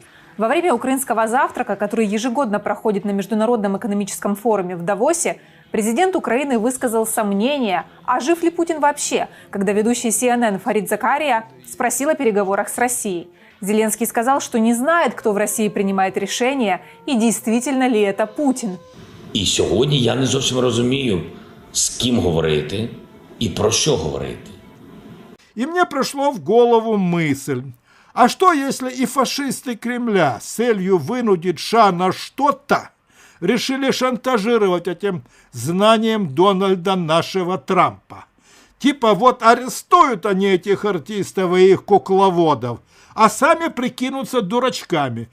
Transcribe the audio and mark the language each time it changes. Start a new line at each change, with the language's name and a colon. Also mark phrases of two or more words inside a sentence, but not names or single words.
Russian: Во время украинского завтрака, который ежегодно проходит на Международном экономическом форуме в Давосе, президент Украины высказал сомнения, а жив ли Путин вообще, когда ведущий CNN Фарид Закария спросил о переговорах с Россией. Зеленский сказал, что не знает, кто в России принимает решения и действительно ли это Путин.
Ukrainian: І сьогодні я не зовсім розумію, з ким говорити і про що говорити.
Russian: И мне пришло в голову мысль, а что если и фашисты Кремля с целью вынудить США на что-то решили шантажировать этим знанием Дональда нашего Трампа? Типа вот арестуют они этих артистов и их кукловодов, а сами прикинутся дурачками.